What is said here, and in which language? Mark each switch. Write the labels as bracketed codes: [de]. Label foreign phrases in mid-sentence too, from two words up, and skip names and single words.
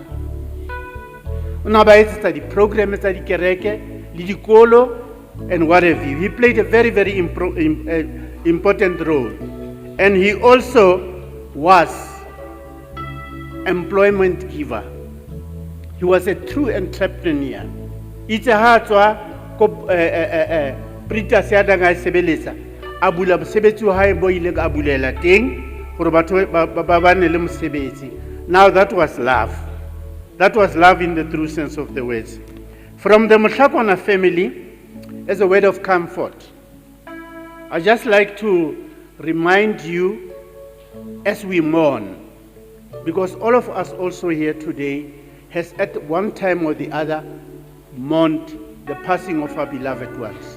[en] The program is the kereke, Lidikolo, and whatever. He played a very, very important role. And he also was employment giver. He was a true entrepreneur. [st] itse ha tswa ko printers ya danga e sebeletsa a bula mosebetsi wa hae bo ile ka bulela teng gore batho ba bane le mosebetsi. [en] Now that was love. That was love in the true sense of the words. From the Mohlakwana family, as a word of comfort, I just like to remind you as we mourn, because all of us also here today has at one time or the other mourned the passing of our beloved ones.